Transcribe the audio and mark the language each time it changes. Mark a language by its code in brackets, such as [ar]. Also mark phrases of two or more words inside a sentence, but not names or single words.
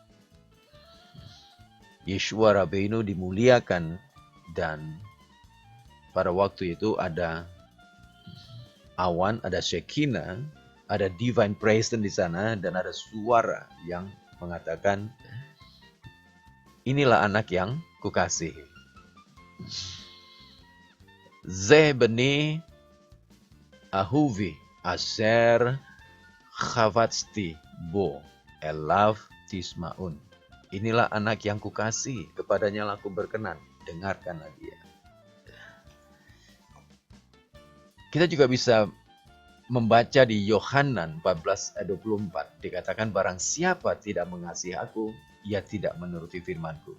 [id] Yeshua Rabbeinu dimuliakan, dan pada waktu itu ada awan, ada Shekinah, ada [en] divine presence [id] di sana, dan ada suara yang mengatakan, inilah anak yang kukasihi. [he] זה בני אהובי אשר חפצתי בו אליו תשמעון. [id] Inilah anak yang kukasihi, kepadanya aku berkenan, dengarkanlah dia. Kita juga bisa membaca di Yohanan 14 ayat 24. Dikatakan, barang siapa tidak mengasihi aku, ia tidak menuruti firmanku.